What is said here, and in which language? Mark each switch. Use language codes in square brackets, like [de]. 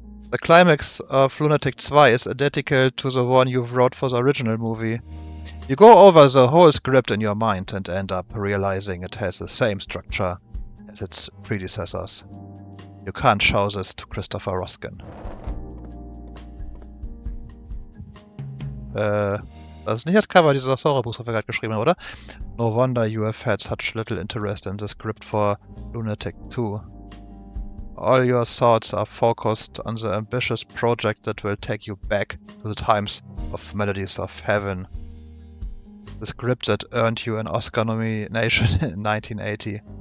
[en] The climax of Lunatic 2 is identical to the one you wrote for the original movie. You go over the whole script in your mind and end up realizing it has the same structure as its predecessors. You can't show this to Christopher Roskin. [de] Das ist nicht das Cover dieses Horrorbuchs, was wir gerade geschrieben haben, oder? [en] No wonder you have had such little interest in the script for Lunatic 2. All your thoughts are focused on the ambitious project that will take you back to the times of Melodies of Heaven. The script that earned you an Oscar nomination in 1980.